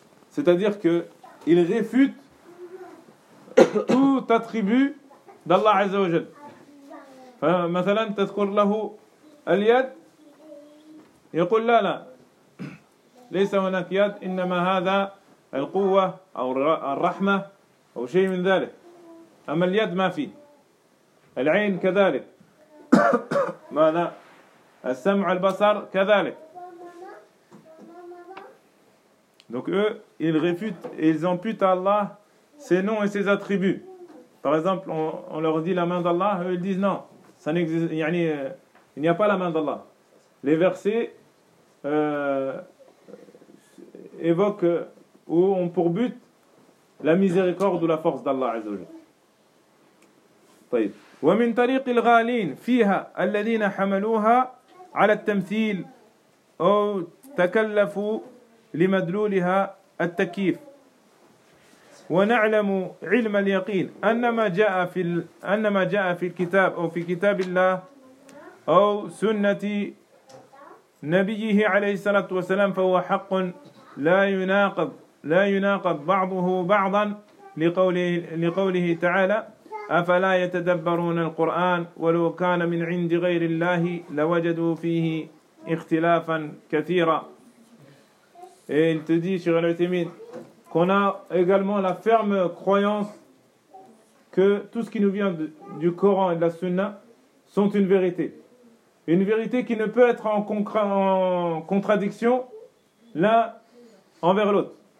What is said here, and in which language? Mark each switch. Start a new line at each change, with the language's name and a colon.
French: c'est-à-dire que ils réfutent tout attribut d'Allah Azza wa Jal.
Arabic: مثلا تذكر له اليد يقول لا لا ليس هناك يد انما هذا القوه او الرحمه او شيء من ذلك. اما اليد ما في. العين كذلك. ماذا السمع البصر كذلك.
French: Donc eux ils réfutent, ils amputent à Allah ses noms et ses attributs. Par exemple, on leur dit la main d'Allah, eux ils disent non, ça n'existe, yani, il n'y a pas la main d'Allah. Les versets évoquent ou ont pour but la miséricorde ou la force d'Allah عز وجل.
Arabic: طيب. ومن طريق الغالين فيها الذين حملوها على التمثيل أو تكلفوا لمدلولها التكييف ونعلم علم اليقين أن ما جاء في الكتاب أو في كتاب الله أو سنة نبيه عليه الصلاة والسلام فهو حق لا يناقض بعضه بعضا لقوله تعالى أفلا يتدبرون القرآن ولو كان من عند غير الله لوجدوا فيه اختلافا كثيرا.
French: Et il te dit, Cheikh Al-Uthaymeen, qu'on a également la ferme croyance que tout ce qui nous vient du Coran et de la Sunna sont une vérité. Une vérité qui ne peut être en contradiction l'un envers l'autre.